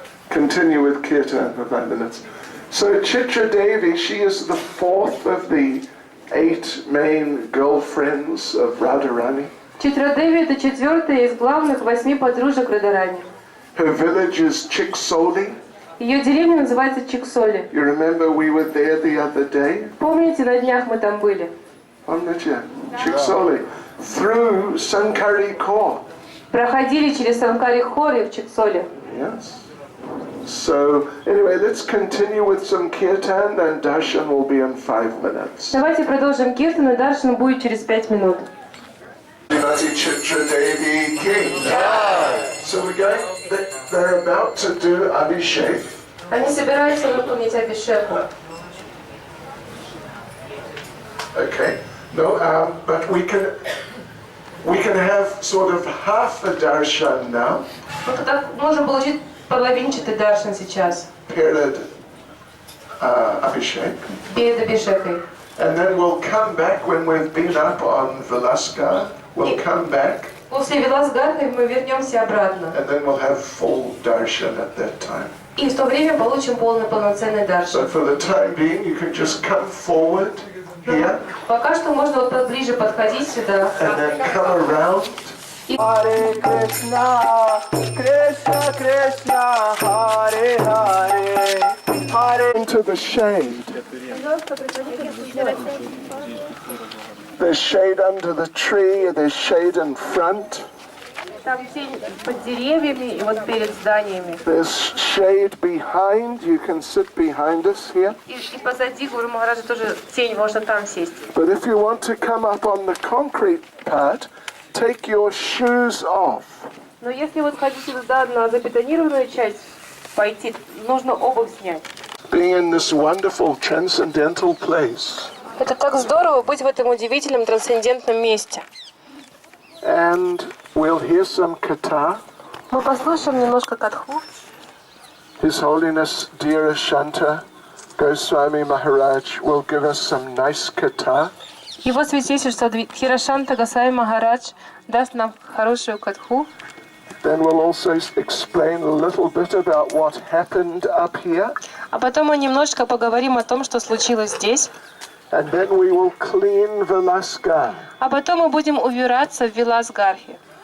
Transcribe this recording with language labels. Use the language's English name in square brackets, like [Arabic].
[English] Continue with kirtan for 5 minutes. So Chitra Devi, she is the fourth of the 8 main girlfriends of Radharani. [Russian] Читра-Деви — это четвертая из главных 8 подружек Радарани. [English] Her village is Chiksoli. [Russian] Ее деревня называется Чиксоли. [English] You remember we were there the other day? [Russian] Помните, на днях мы там были? Помните? [English] Chiksoli. Through Sankari Kor. [Russian] Проходили через Санкари-Хори в Чиксоле. [English] Yes. So, anyway, let's continue with some kirtan and darshan will be in 5 minutes. [Russian] Давайте продолжим киртан, и даршан будет через 5 минут. [English] Chitra Devi King. So we're going, they're about to do Abhishek. [Russian] Они собираются выполнить абишеку. [English] Okay. No, but we can have sort of half a darshan now. [Russian] Мы тогда можем получить половинчатый даршан сейчас. [English] Period Abhishek. [Russian] Перед абишекой. [English] And then we'll come back when we've been up on Vilasgar. We'll come back. [Russian] После Виласгарки мы вернемся обратно. [English] And then we'll have full darshan at that time. [Russian] И в то время получим полный полноценный даршан. [English] So for the time being, you can just come forward. here [Russian] Пока что можно вот поближе подходить сюда. [English] and then come around. [Sanskrit] Hare Krishna, Krishna Krishna, Hare Hare, Hare. [English] Into the shade. There's shade under the tree, there's shade in front, [Russian] Там тень под деревьями и вот перед зданиями. [English] there's shade behind, you can sit behind us here. [Russian] И позади Гуру Махараджа тоже тень, можно там сесть. [English] But if you want to come up on the concrete part, take your shoes off. [Russian] Но если вот хотите туда на забетонированную часть пойти, нужно обувь снять. [English] Being in this wonderful transcendental place. [Russian] Это так здорово быть в этом удивительном трансцендентном месте. [English] And we'll hear some katha. [Russian] Мы послушаем немножко катху. [English] His Holiness Dhira Shanta Goswami Maharaj will give us some nice katha. [Russian] Его святейшество Дхирашанта Госвами Махарадж даст нам хорошую катху. [English] Then we'll also explain a little bit about what happened up here. [Russian] А потом мы немножечко поговорим о том, что случилось здесь. [English] And then we will clean Vilasgar. [Russian] А потом мы будем убираться в Виласгархе.